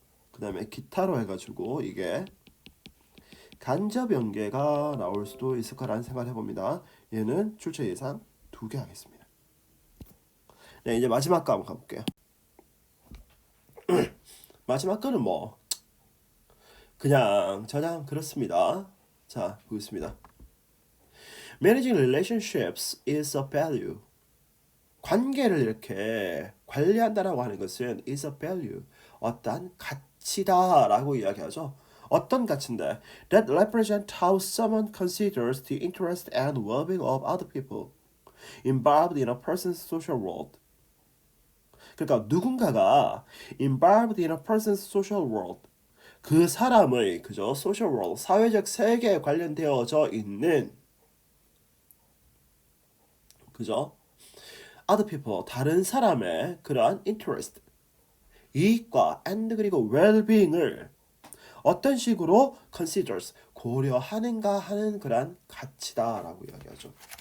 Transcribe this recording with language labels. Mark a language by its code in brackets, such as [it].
[ko] 그 다음에 기타로 해가지고 이게 간접 연계가 나올 수도 있을 거라는 생각을 해봅니다. 얘는 출제 예상 2개 하겠습니다. 네, 이제 마지막 거 한번 가볼게요. 마지막 거는 뭐 그냥 그렇습니다. 자, 보겠습니다. [en] Managing relationships is a value. [ko] 관계를 이렇게 관리한다라고 하는 것은 [en] is a value. [ko] 어떠한 가치다라고 이야기하죠. 어떤 가치인데? [en] That represent how someone considers the interest and well-being of other people involved in a person's social world. [ko] 그러니까 누군가가 [en] involved in a person's social world. [ko] 그 사람의 그죠? social world, 사회적 세계에 관련되어져 있는 그죠? other people, 다른 사람의 그러한 interest, 이익과 and 그리고 well-being을 어떤 식으로 considers, 고려하는가 하는 그러한 가치다라고 이야기하죠.